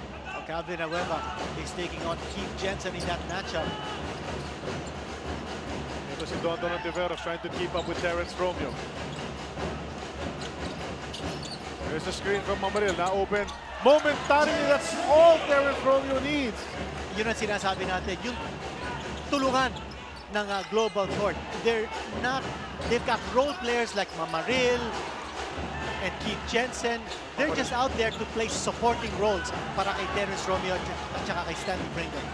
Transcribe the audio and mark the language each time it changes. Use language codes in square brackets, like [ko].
[en] Oh, Calvin Abueva is taking on Keith Jensen in that matchup. [tl] Ito si [en] Tonton Ontivero trying to keep up with Terrence Romeo. There's a screen from Mamaril, [tl] na [en] open. Momentarily, that's all Terrence Romeo needs. [tl] Yun ang sinasabi natin, yung tulungan ng GlobalPort. [en] They've got role players like Mamaril and Keith Jensen. They're just out there to play supporting roles [tl] para kay [en] Terrence Romeo [tl] at saka kay [en] Stanley Pringle.